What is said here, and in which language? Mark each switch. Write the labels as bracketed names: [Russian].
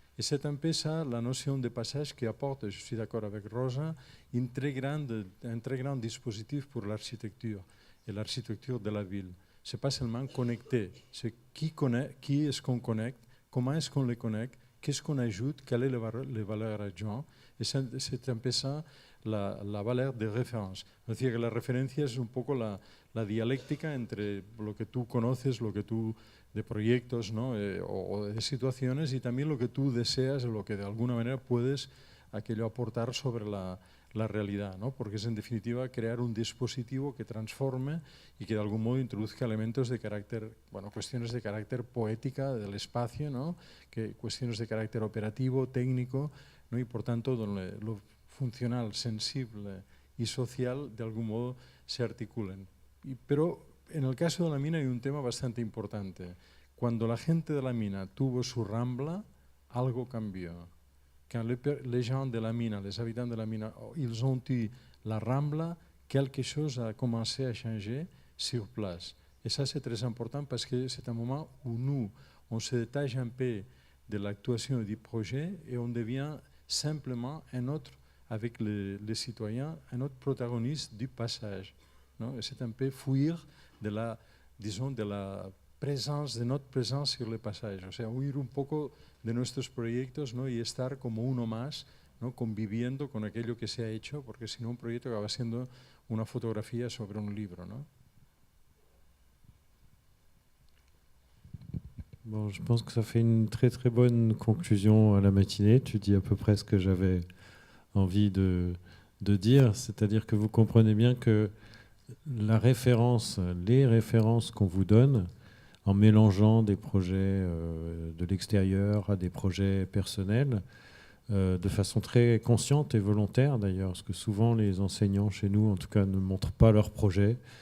[French] Et c'est un peu ça la notion de passage qui apporte, je suis d'accord avec Rosa, un très grand dispositif pour l'architecture et l'architecture de la ville. c'est pas seulement connecter, c'est qui est-ce qu'on connecte, comment est-ce qu'on les connecte, qu'est-ce qu'on ajoute, quelle est les valeurs adjointes. Et c'est un peu ça la valeur de référence. [Spanish] Es decir, que la referencia es un poco la dialéctica entre lo que tú conoces, lo que tú de proyectos, ¿no? O de situaciones, y también lo que tú deseas, lo que de alguna manera puedes aquello aportar sobre la realidad, ¿no? Porque es en definitiva crear un dispositivo que transforme y que de algún modo introduzca elementos de carácter, bueno, cuestiones de carácter poética del espacio, ¿no? Cuestiones de carácter operativo, técnico, ¿no? Y por tanto donde lo funcional, sensible y social de algún modo se articulen. Pero en el caso de la mina hay un tema bastante importante. Cuando la gente de la mina tuvo su rambla, algo cambió. [French] Quand les gens de la mina, les habitants de la mina, ils ont eu la rambla, quelque chose a commencé à changer sur place. Et ça, c'est très important parce que c'est un moment où nous, on se détache un peu de l'actuation et du projet et on devient simplement un autre, avec les citoyens, un autre protagoniste du passage. ¿No? C'est un peu fuir de la, disons, de la présence, de notre présence sur le passage. [Spanish] O sea, huir un poco de nuestros proyectos, ¿no? Y estar como uno más, ¿no? Conviviendo con aquello que se ha hecho, porque si no un proyecto acaba siendo una fotografía sobre un libro, ¿no? [French] Bon, je pense que ça fait une très très bonne conclusion à la matinée. Tu dis à peu près ce que j'avais envie de dire, c'est-à-dire que vous comprenez bien que la référence, les références qu'on vous donne, en mélangeant des projets de l'extérieur à des projets personnels, de façon très consciente et volontaire d'ailleurs, parce que souvent les enseignants chez nous, en tout cas, ne montrent pas leurs projets.